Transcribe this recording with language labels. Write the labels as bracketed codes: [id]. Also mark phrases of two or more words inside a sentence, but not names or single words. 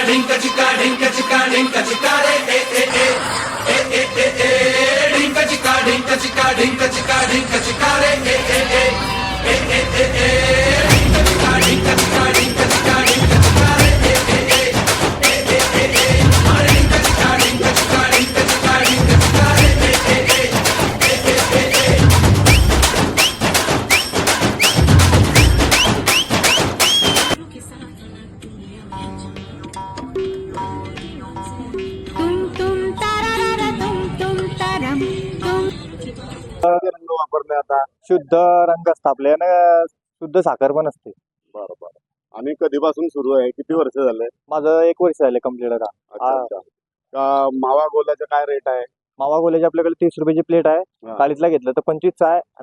[hi] ढिंक चिका ढिंक चिका ढिंक चिका रे ए ए ए ए ए ए ए ढिंक चिका ढिंक चिका ढिंक चिका ढिंक चिका रे ए ए ए ए ए ए ए ढिंक चिका ढिंक चिका ढिंक चिका ढिंक चिका रे ए ए ए ए ए ए ए अरे ढिंक चिका ढिंक चिका ढिंक चिका ढिंक चिका रे ए ए ए ए ए ए ए [mr] रंग वापरले आता शुद्ध रंग असतात आपल्या यानं शुद्ध साखर पण असते. बरोबर. आणि कधीपासून सुरू आहे, किती वर्ष झाले? माझं 1 वर्ष झाले कम्प्लीट आता. अच्छा. मावा गोल्याचा काय रेट आहे? मावा गोल्याची आपल्याकडे 30 रुपयाची प्लेट आहे. हा. काळीतला घेतलं तर 25चा आहे आणि